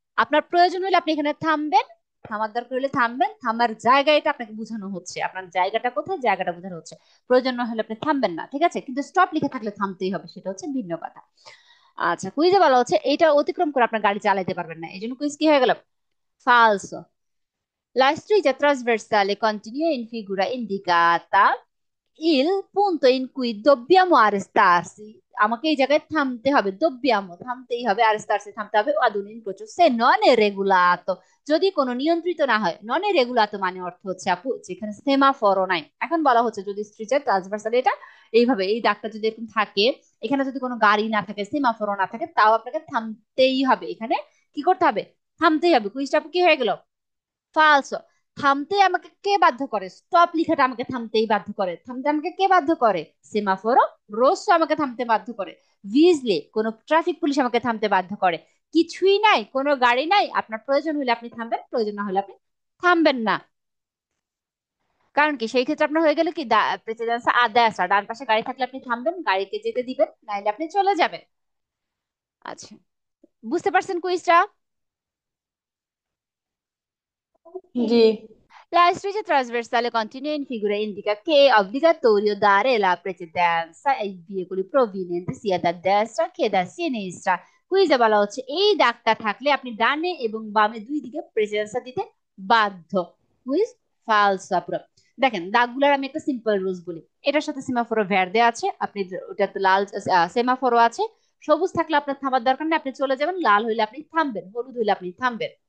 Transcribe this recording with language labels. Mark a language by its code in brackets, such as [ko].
[bn] আপনার প্রয়োজন হলে আপনি এখানে থামবেন, থামার দরকার হলে থামবেন, থামার জায়গা এটা আপনাকে বোঝানো হচ্ছে, আপনার জায়গাটা কোথায় জায়গাটা বোঝানো হচ্ছে। প্রয়োজন না হলে আপনি থামবেন না, ঠিক আছে, কিন্তু স্টপ লিখে থাকলে থামতেই হবে, সেটা হচ্ছে ভিন্ন কথা। আচ্ছা, কুইজে বলা হচ্ছে এইটা অতিক্রম করে আপনার গাড়ি চালাতে পারবেন না, এই জন্য কুইজ কি হয়ে গেল ফালসো। [it] La strada trasversale continua in figura indicata il punto in cui dobbiamo arrestarsi, [bn] আমাকে এই জায়গায় থামতে হবে, [it] dobbiamo [bn] থামতেই হবে, [it] arrestarsi [bn] থামতে হবে, [it] ad un incrocio se non è regolato, [bn] যদি কোনো নিয়ন্ত্রিত না হয়। নন এ রেগুলাতো মানে অর্থ হচ্ছে আপু যেখানে সেমাফোরও নাই। এখন বলা হচ্ছে যদি স্ট্রিটের ট্রান্সভার্সাল এটা এইভাবে এই দাগটা যদি এরকম থাকে, এখানে যদি কোনো গাড়ি না থাকে, সেমাফোরও না থাকে, তাও আপনাকে থামতেই হবে, এখানে কি করতে হবে, থামতেই হবে। কুইজটা কি হয়ে গেল ফালসো। থামতে আমাকে কে বাধ্য করে, স্টপ লিখাটা আমাকে থামতেই বাধ্য করে, থামতে আমাকে কে বাধ্য করে, সেমাফোরো রোসো আমাকে থামতে বাধ্য করে, ভিজলে কোনো ট্রাফিক পুলিশ আমাকে থামতে বাধ্য করে, কিছুই নাই, কোনো গাড়ি নাই, আপনার প্রয়োজন হলে আপনি থামবেন, প্রয়োজন না হলে আপনি থামবেন না। কারণ কি সেই ক্ষেত্রে আপনার হয়ে গেল কি প্রেসিডেন্স আদায় আসা, ডান পাশে গাড়ি থাকলে আপনি থামবেন, গাড়িকে যেতে দিবেন, নাইলে আপনি চলে যাবেন। আচ্ছা, বুঝতে পারছেন কুইজটা? জি। [it] La striscia trasversale continua in figura indica che è obbligatorio dare la precedenza ai veicoli provenienti sia da destra che da sinistra। [bn] কুইজে বলা হচ্ছে এই দাগটা থাকলে আপনি ডানে এবং বামে দুই দিকে প্রেসিডেন্সা দিতে বাধ্য। কুইজ ফালস পুরো। দেখেন দাগগুলোর আমি একটা সিম্পল রুলস বলি, এটার সাথে সেমাফোরো ভ্যারদে আছে, আপনি ওটাতে লাল সেমাফোরো আছে, সবুজ থাকলে আপনার থামার দরকার নেই, আপনি চলে যাবেন, লাল হইলে আপনি থামবেন, হলুদ হইলে আপনি থামবেন।